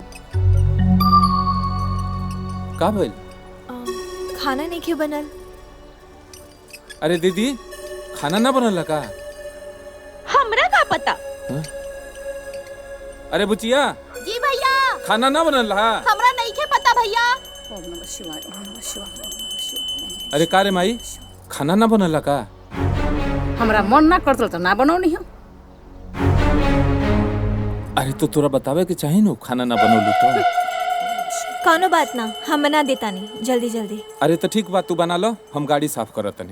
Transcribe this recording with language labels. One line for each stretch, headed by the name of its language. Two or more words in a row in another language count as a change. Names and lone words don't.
Bhojpuri: का भइल? खाना नहीं के बनल? अरे दीदी, खाना ना बनल का? हमरा का पता? हा? अरे बुचिया, जी भैया, खाना ना बनल हा? हमरा नहीं के पता भैया।
Sanskrit: ओम नमः शिवाय, ओम नमः शिवाय, ओम नमः शिवाय।
Bhojpuri: अरे का रे माई, खाना ना बनल का? हमरा मन ना करतल तो ना बनौनी हम। अरे तो तोरा बतावे के चाही न, खाना ना बनौलू तो। कौनो बात ना, हम बना देता नहीं, जल्दी जल्दी। अरे तो ठीक बात, तू बना लो, हम गाड़ी साफ करत तनी।